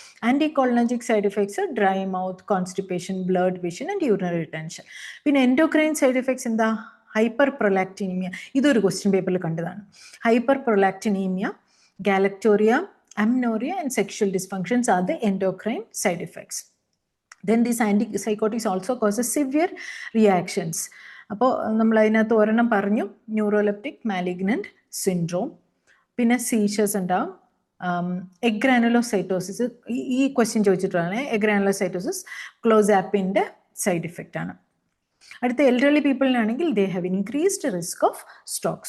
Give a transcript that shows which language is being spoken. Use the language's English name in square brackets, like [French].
[English] Anticholinergic side effects dry mouth, constipation, blurred vision and urinary retention. [Malayalam] പിന്നെ [English] endocrine side effects [Malayalam] എന്താ? [English] Hyperprolactinemia. [Malayalam] ഇതൊരു question പേപ്പറിൽ കണ്ടതാണ്. [English] Hyperprolactinemia, galactorrhoea, amenorrhoea and sexual dysfunctions are the endocrine side effects. Then these antipsychotics also causes severe reactions. [Malayalam] അപ്പോൾ നമ്മൾ അതിനകത്ത് ഒരെണ്ണം പറഞ്ഞു, ന്യൂറോലെപ്റ്റിക് മാലിഗ്നന്റ് സിൻഡ്രോം. പിന്നെ സീഷേഴ്സ് ഉണ്ടാവും. എഗ്രാനുലോസൈറ്റോസിസ്, ഈ ക്വസ്റ്റ്യൻ ചോദിച്ചിട്ടാണ്. എഗ്രാനുലോസൈറ്റോസിസ് ക്ലോസാപ്പിൻ്റെ സൈഡ് ഇഫക്റ്റ് ആണ്. അടുത്ത [English] Elderly പീപ്പിളിനാണെങ്കിൽ they have increased risk of stroke.